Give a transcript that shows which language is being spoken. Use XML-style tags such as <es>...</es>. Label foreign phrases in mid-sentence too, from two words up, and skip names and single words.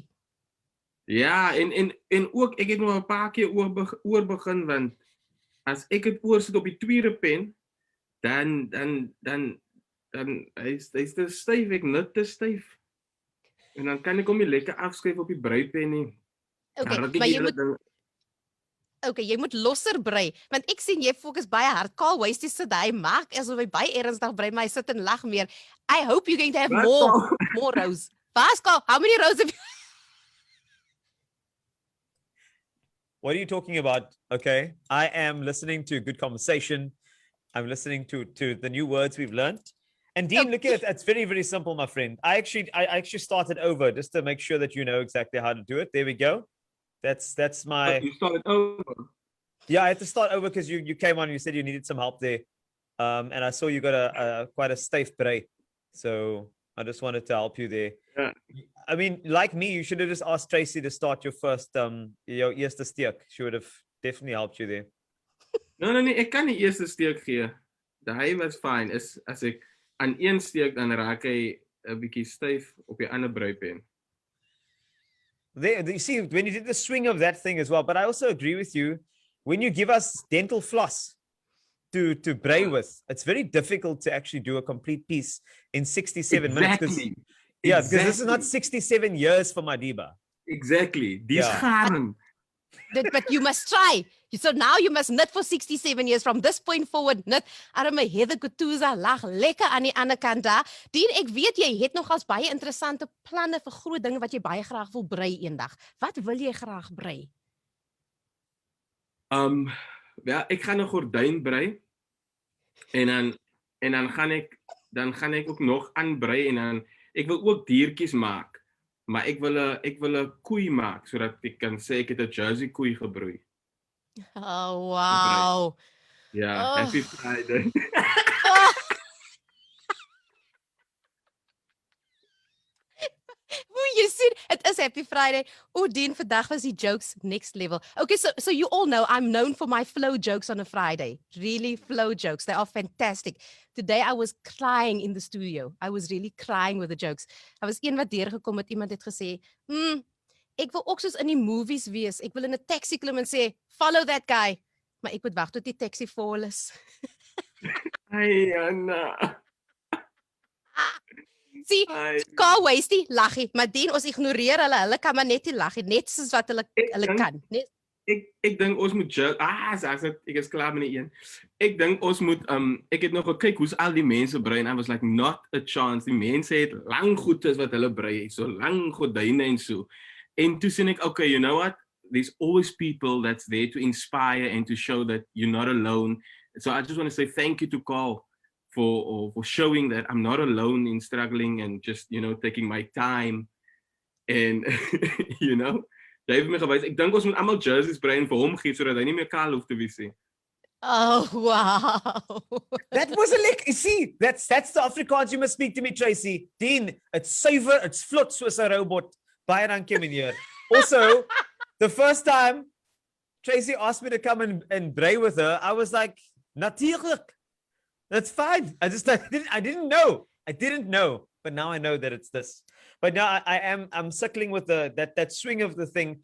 <af>Ja, en ook, ek het nog 'n paar keer oor begin, want as ek het oor sit op die tweede pen, dan hy's te styf, ek knit te styf. En dan kan ek hom nie lekker afskryf op die breipen nie. Okay, jy moet losser brei, want ek sien jy fokus baie hard. Carl Wastie sit hy maak asof hy baie ernstig brei, maar hy sit en lag meer.</af> <en>I hope you're going to have more rows. Carl, how many rows have you? What are you talking about? Okay. I am listening to good conversation. I'm listening to the new words we've learned. And Dean, look at it. It's very, very simple, my friend. I actually started over just to make sure that you know exactly how to do it. There we go. That's my. You started over. Yeah, I had to start over because you came on and you said you needed some help there. And I saw you got a quite a stiff braid. So I just wanted to help you there. Yeah. I mean, like me, you should have just asked Tracey to start your first your</en> <af>eerste steek.</af> <en>She would have definitely helped you there. No,</en> <af>ek kan die eerste steek gee. Daai was fine. Is as ek aan een steek dan raak hy 'n bietjie styf op die ander breipen.</af> <en>There, you see, when you did the swing of that thing as well, but I also agree with you. When you give us dental floss to braid with, it's very difficult to actually do a complete piece in 67 minutes. Yeah, because this is not 67 years for Madiba. Exactly. Dis garing. But you must try. So now you must knit for 67 years. From this point forward, knit.</en> <af>Arme Heather Kutuza lag lekker aan die ander kant daar. Dien, ek weet jy het nogals baie interessante planne vir groot dinge wat jy baie graag wil brei eendag. Wat wil jy graag brei? Ja, ek gaan 'n gordyn brei. En dan gaan ek ook nog aanbrei en dan ek wil ook diertjies maak. Maar ek wil 'n koei maak sodat ek kan sê ek het 'n Jersey koei gebroei.</af> <en>Oh wow.</en> <af>Ja,</af> <en>happy Friday. You see, it is Happy Friday. Oh, Dean,</en> <af>vandag was die</af> <en>jokes next level. Okay, so you all know I'm known for my flow jokes on a Friday. Really flow jokes. They are fantastic. Today I was crying in the studio. I was really crying with the jokes. I was</en> <af>een wat deurgekom het, iemand het gesê, ek wil ook soos in die movies wees. Ek wil in 'n taxi klim en sê,</af> <en>follow that guy.</en> <af>Maar ek moet wag tot die taxi vol is. Ai, Anna. See, Carl Wastie lag hy, maar Dean, ons ignoreer hulle. Hulle kan maar net nie lag nie, net soos wat hulle kan. Net. Ek dink ons moet ek is klaar met die een. Ek dink ons moet ek het nog gekyk hoe's al die mense brei en</af> <en>I was like not a chance.</en> <af>Die mense het lang goedes wat hulle brei, so lang gordyne en so. En toe sien ek,</af> <en>okay, you know what? There's always people that's there to inspire and to show that you're not alone. So I just want to say thank you to Carl for showing that I'm not alone in struggling and just, you know, taking my time. And, you know,</en> <af>jy het my gewys. Ek dink ons moet almal jerseys brei en vir hom gee sodat hy nie meer kaal hoef te wees nie.</af> <en>Oh, wow. That was a lick. You see, that's the Afrikaans you must speak to me, Tracey.</en> <af>Dean, it's suiwer, it's vlot soos 'n robot. Baie dankie, meneer.</af> <en>Also, the first time Tracey asked me to come and brei with her, I was like, natuurlijk. That's fine. I didn't know. But now I know that it's this. But now I'm suckling with that swing of the thing.</en>